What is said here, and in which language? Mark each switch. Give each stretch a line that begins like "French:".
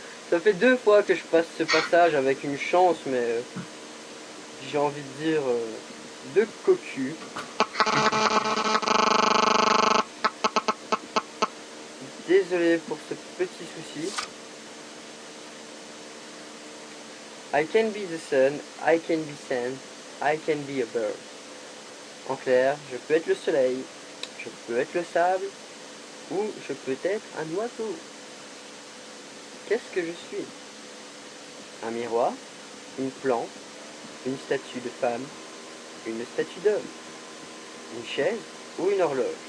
French: Ça fait 2 fois que je passe ce passage avec une chance, mais j'ai envie de dire de cocu. Désolé pour ce petit souci.
English: I can be the sun, I can be sand, I can be a bird.
French: En clair, je peux être le soleil, je peux être le sable, ou je peux être un oiseau. Qu'est-ce que je suis? Un miroir, une plante, une statue de femme, une statue d'homme, une chaise ou une horloge?